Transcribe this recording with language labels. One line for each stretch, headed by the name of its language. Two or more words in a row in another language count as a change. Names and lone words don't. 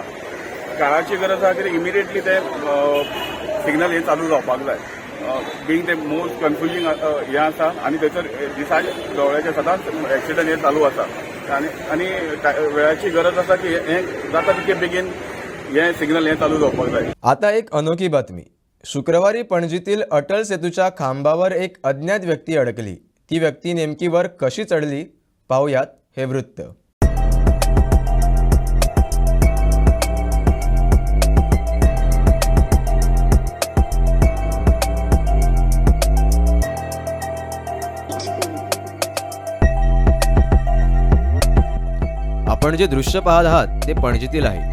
Konkani: काळाची गरज आहा कितें इमिडिएटली ते सिग्नल हे चालू जावपाक जाय. बींग ते
English: most confusing
Konkani: हें आसा आनी थंयसर दिसा दोळ्याचे सदांच एक्सिडंट हे चालू आसा आनी वेळाची गरज आसा की हें जाता तितके बेगीन हे सिग्नल हे चालू जावपाक जाय.
Marathi: आता एक अनोखी बातमी. शुक्रवारी पणजीतील अटल सेतूच्या खांबावर एक अज्ञात व्यक्ती अडकली. ती व्यक्ती नेमकी वर कशी चढली पाहूयात हे वृत्त. आपण जे दृश्य पाहत आहात ते पणजीतील आहे.